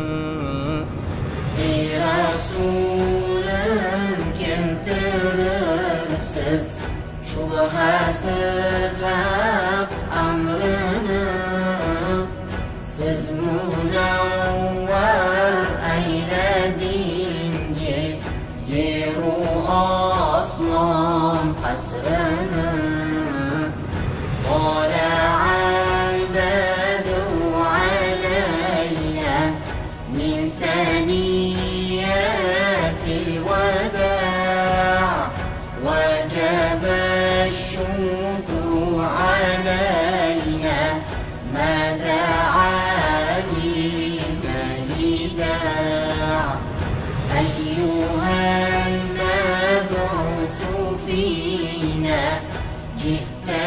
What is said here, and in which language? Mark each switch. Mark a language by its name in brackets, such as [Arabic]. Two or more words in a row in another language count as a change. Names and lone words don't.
[Uzbek] Ey Rasulim keltiribsiz shubhasiz haq amrini Siz munavvar ayladingiz yeru osmon qasrini [Arabic] طلع البدر علينا من ثنيات الوداع وجب الشكر علينا ما دعا لله داع أيها المبعوث فينا جئت